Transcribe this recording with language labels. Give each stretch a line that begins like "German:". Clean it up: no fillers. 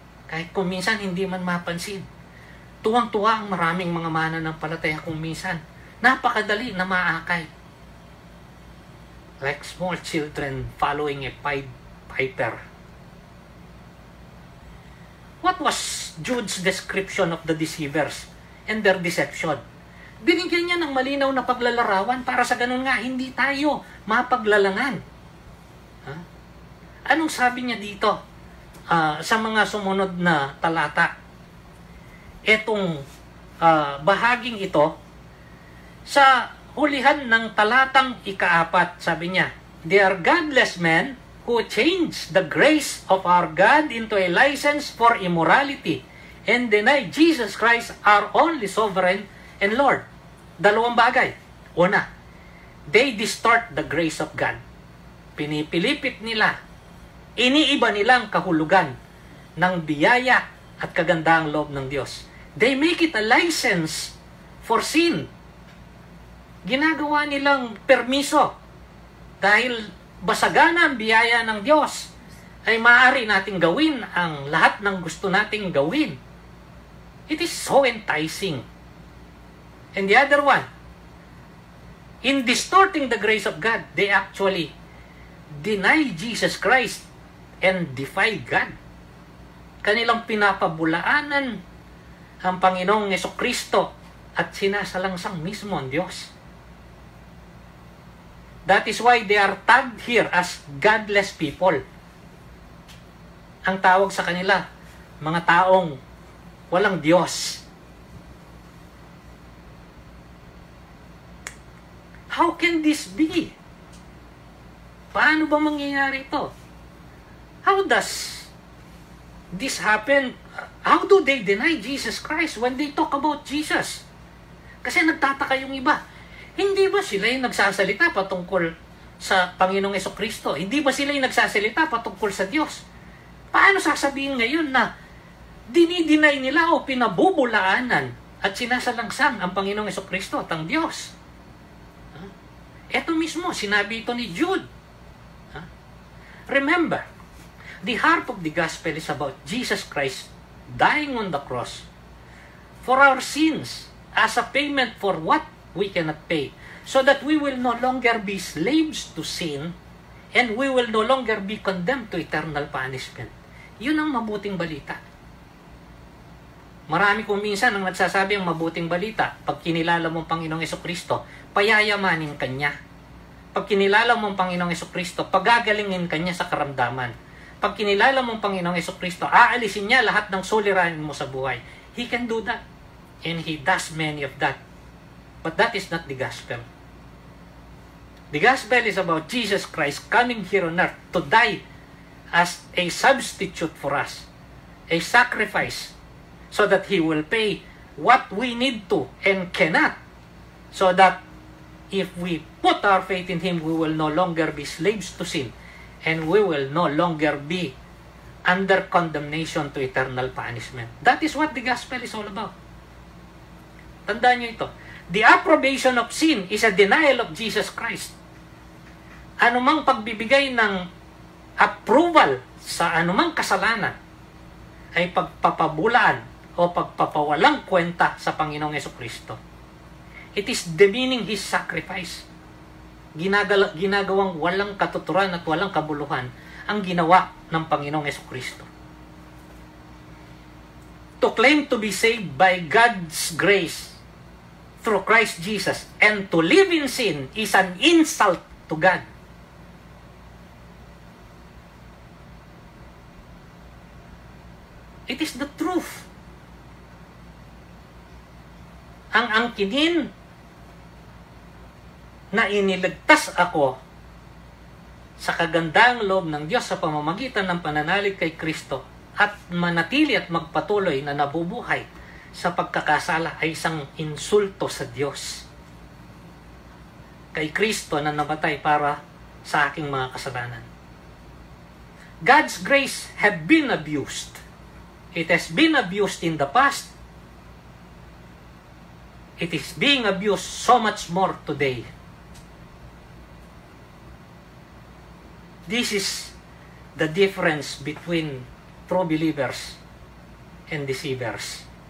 Filipino: Kahit kung minsan hindi man mapansin. Tuwang-tuwa ang maraming mga mananampalataya kung minsan napakadali na maakay.
English: Like small children following a piper. What was Jude's description of the deceivers and their deception?
Filipino: Binigyan niya ng malinaw na paglalarawan para sa ganun nga hindi tayo mapaglalangan. Anong sabi niya dito sa mga sumunod na talata? Etong bahaging ito sa hulihan ng talatang 4. Sabi niya,
English: "They are godless men who change the grace of our God into a license for immorality and deny Jesus Christ our only sovereign and Lord."
Filipino: Dalawang bagay. Una,
English: they distort the grace of God.
Filipino: Pinipilipit nila, iniiba nilang kahulugan ng biyaya at kagandahang loob ng Diyos.
English: They make it a license for sin.
Filipino: Ginagawa nilang permiso dahil basagana ang biyaya ng Diyos ay maaari nating gawin ang lahat ng gusto nating gawin.
English: It is so enticing. And the other one, in distorting the grace of God, they actually deny Jesus Christ and defy God.
Filipino: Kanilang pinapabulaanan ang Panginoong Jesucristo at sinasalangsang mismo ang Diyos.
English: That is why they are tagged here as godless people.
Filipino: Ang tawag sa kanila, mga taong walang Diyos.
English: How can this be?
Filipino: Paano ba mangyayari ito?
English: How does this happen? How do they deny Jesus Christ when they talk about Jesus?
Filipino: Kasi nagtataka yung iba. Hindi ba sila yung nagsasalita patungkol sa Panginoong Jesucristo? Hindi ba sila yung nagsasalita patungkol sa Diyos? Paano sasabihin ngayon na dinidinay nila o pinabubulaanan at sinasalangsang ang Panginoong Jesucristo at ang Diyos? Ito mismo, sinabi ito ni Jude.
English: Remember, the heart of the gospel is about Jesus Christ dying on the cross for our sins as a payment for what we cannot pay, so that we will no longer be slaves to sin and we will no longer be condemned to eternal punishment.
Filipino: Yun ang mabuting balita. Marami kung minsan ang nagsasabi ang mabuting balita, pag kinilala mo ang Panginoong Jesucristo, payayamanin ka niya. Pag kinilala mo ang Panginoong Jesucristo, pagagalingin ka niya sa karamdaman. Pag kinilala mo ang Panginoong Jesucristo, aalisin niya lahat ng suliranin mo sa buhay.
English: He can do that. And He does many of that. But that is not the gospel. The gospel is about Jesus Christ coming here on earth to die as a substitute for us. A sacrifice. So that He will pay what we need to and cannot. So that if we put our faith in Him, we will no longer be slaves to sin. And we will no longer be under condemnation to eternal punishment. That is what the gospel is all about.
Filipino: Tandaan nyo ito.
English: The approbation of sin is a denial of Jesus Christ.
Filipino: Anumang pagbibigay ng approval sa anumang kasalanan ay pagpapabulaan o pagpapawalang kwenta sa Panginoong Jesucristo.
English: It is demeaning His sacrifice.
Filipino: Ginagawang walang katuturan at walang kabuluhan ang ginawa ng Panginoong Jesucristo.
English: To claim to be saved by God's grace through Christ Jesus and to live in sin is an insult to God. It is the truth.
Filipino: Ang angkinin na iniligtas ako sa kagandahang loob ng Diyos sa pamamagitan ng pananalig kay Kristo at manatili at magpatuloy na nabubuhay sa pagkakasala ay isang insulto sa Diyos. Kay Kristo na namatay para sa aking mga kasalanan.
English: God's grace have been abused. It has been abused in the past. It is being abused so much more today. This is the difference between true believers and deceivers.